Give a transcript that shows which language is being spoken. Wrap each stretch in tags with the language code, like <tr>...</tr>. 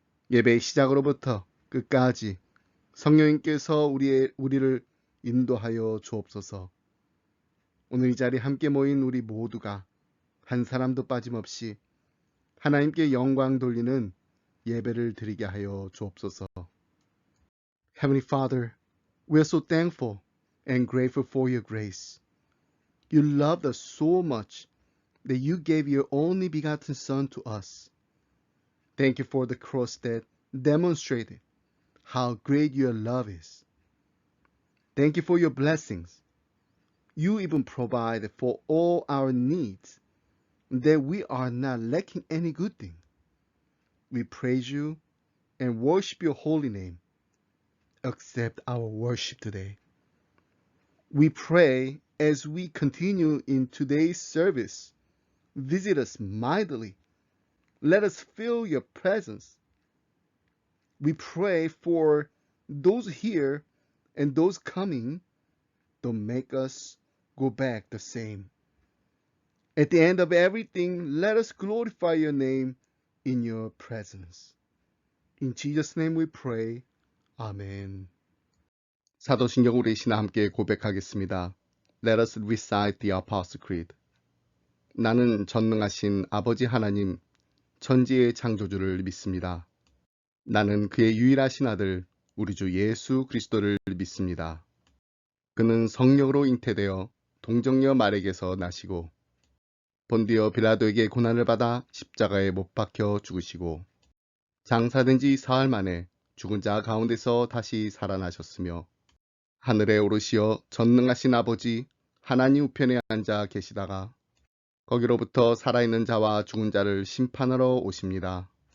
<ko>예배의 시작으로부터 끝까지 성령님께서 우리를 인도하여 주옵소서. 오늘 이 자리에 함께 모인 우리 모두가 한 사람도 빠짐없이 하나님께 영광 돌리는 예배를 드리게 하여 주옵소서.</ko> <en>Heavenly Father, we are so thankful and grateful for your grace. You loved us so much that you gave your only begotten Son to us. Thank you for the cross that demonstrated how great your love is. Thank you for your blessings. You even provide for all our needs, that we are not lacking any good thing. We praise you and worship your holy name. Accept our worship today. We pray as we continue in today's service, visit us mightily. Let us feel your presence. We pray for those here and those coming. Don't make us go back the same. At the end of everything, let us glorify your name in your presence. In Jesus' name we pray. 아멘.</en> <ko>사도신경 우리 신하 함께 고백하겠습니다.</ko> <en>Let us recite the Apostle Creed.</en> <ko>나는 전능하신 아버지 하나님, 천지의 창조주를 믿습니다. 나는 그의 유일하신 아들, 우리 주 예수 그리스도를 믿습니다. 그는 성령으로 잉태되어 동정녀 마리에게서 나시고 본디오 빌라도에게 고난을 받아 십자가에 못 박혀 죽으시고 장사된 지 사흘 만에 죽은 자 가운데서 다시 살아나셨으며 하늘에 오르시어 전능하신 아버지 하나님 우편에 앉아 계시다가 거기로부터 살아있는 자와 죽은 자를 심판하러 오십니다.</ko>